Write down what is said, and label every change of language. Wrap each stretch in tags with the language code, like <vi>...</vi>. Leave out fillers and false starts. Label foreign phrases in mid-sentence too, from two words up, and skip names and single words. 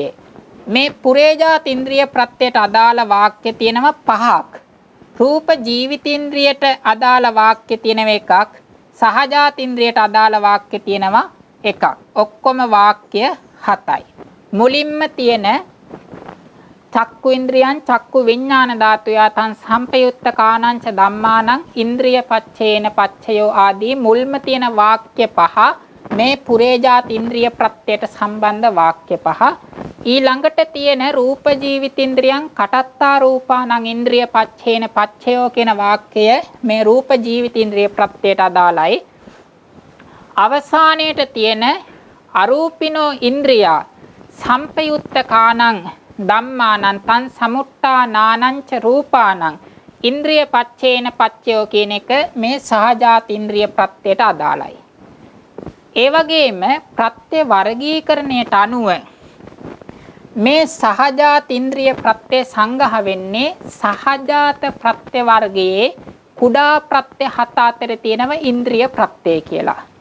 <si>මේ පුරේජාතින්ද්‍රිය ප්‍රත්‍යයට අදාළ වාක්‍ය තියෙනවා 5ක්. රූප ජීවිතේන්ද්‍රියට අදාළ වාක්‍ය තියෙනවා 1ක්. සහජාතින්ද්‍රියට අදාළ වාක්‍ය තියෙනවා 1ක්. ඔක්කොම වාක්‍ය 7යි. මුලින්ම තියෙන</si> <pi>චක්කු ඉන්ද්‍රියං චක්කු විඥාන ධාතුයා තං සම්පයුත්ත කාණංච ධම්මානං ඉන්ද්‍රිය පච්චේන පච්චයෝ</pi> <si>ආදී මුල්ම තියෙන වාක්‍ය 5 මේ පුරේජාත ඉන්ද්‍රිය ප්‍රත්‍යයට සම්බන්ධ වාක්‍ය 5. ඊළඟට තියෙන</si> <pi>රූප ජීවිතින්ද්‍රියං කටත්තා රූපානං ඉන්ද්‍රිය පච්චේන පච්චයෝ</pi> <si>කියන වාක්‍යය මේ රූප ජීවිතින්ද්‍රිය ප්‍රත්‍යයට අදාළයි. අවසානයේට තියෙන</si> <pi>අරූපිනෝ ඉන්ද්‍රියා සම්පයුත්ත කාණං ධම්මානං තං සමුට්ඨානානං ච රූපානං ඉන්ද්‍රිය පච්චේන පච්චයෝ</pi> <si>කියන එක මේ සහජාත ඉන්ද්‍රිය ප්‍රත්‍යයට අදාළයි. ඒ වගේම ප්‍රත්‍ය වර්ගීකරණයට අනුව මේ සහජාත ඉන්ද්‍රිය ප්‍රත්‍ය සංග්‍රහ වෙන්නේ සහජාත ප්‍රත්‍ය වර්ගයේ කුඩා ප්‍රත්‍ය 7 අතර තියෙනව ඉන්ද්‍රිය ප්‍රත්‍ය කියලා.</si>